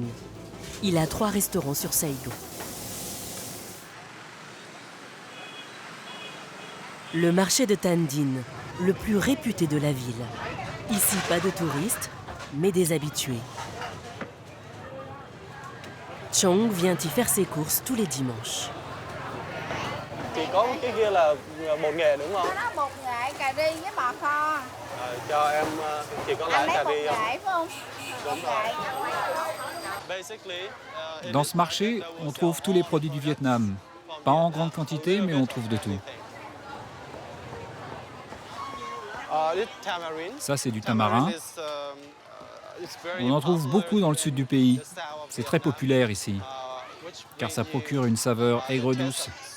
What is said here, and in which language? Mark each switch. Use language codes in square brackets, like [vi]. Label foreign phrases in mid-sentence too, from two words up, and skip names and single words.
[fr] Il a 3 restaurants sur Saïgon. Le marché de Tan Dinh, le plus réputé de la ville. Ici, pas de touristes, mais des habitués. Chong vient y faire ses courses tous les dimanches. [vi] Chị có cái kia là bột nghệ đúng không? Đó bột nghệ, cà ri với bò kho. Cho em chỉ có lái cà ri không? Phải không? Đúng rồi. [fr] Dans ce marché, on trouve tous les produits du Vietnam. Pas en grande quantité, mais on trouve de tout. Ça, c'est du tamarin. On en trouve beaucoup dans le sud du pays. C'est très populaire ici, car ça procure une saveur aigre-douce.